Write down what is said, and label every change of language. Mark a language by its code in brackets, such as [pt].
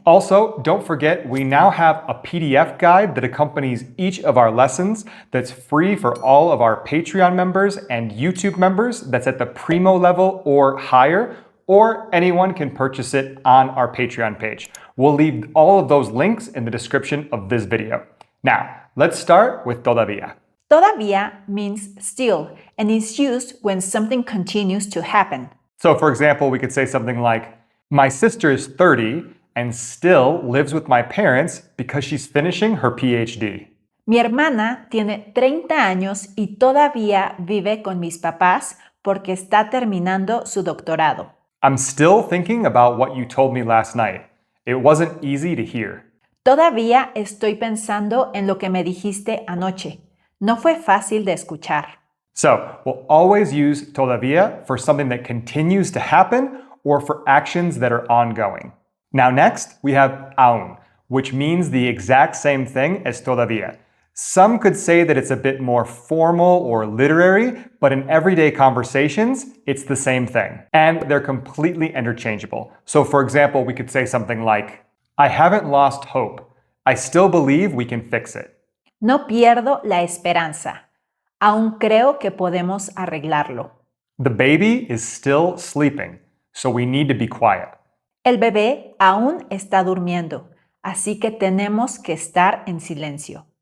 [en] Also, don't forget, we now have a PDF guide that accompanies each of our lessons that's free for all of our Patreon members and YouTube members that's at the Primo level or higher, or anyone can purchase it on our Patreon page. We'll leave all of those links in the description of this video. Now, let's start with todavía. Todavía means still and is used when something continues to happen. So for example, we could say something like, my sister is 30 and still lives with my parents because she's finishing her PhD. [es] Mi hermana tiene 30 años y todavía vive con mis papás porque está terminando su doctorado. [en] I'm still thinking about what you told me last night. It wasn't easy to hear. [es] Todavía estoy pensando en lo que me dijiste anoche. No fue fácil de escuchar. [en] So, we'll always use todavía for something that continues to happen or for actions that are ongoing. Now next, we have aún, which means the exact same thing as todavía. Some could say that it's a bit more formal or literary, but in everyday conversations, it's the same thing. And they're completely interchangeable. So for example, we could say something like, I haven't lost hope. I still believe we can fix it. [es] No pierdo la esperanza. Aún creo que podemos arreglarlo. [en] The baby is still sleeping, so we need to be quiet. [es] El bebé aún está durmiendo, así que tenemos que estar en silencio.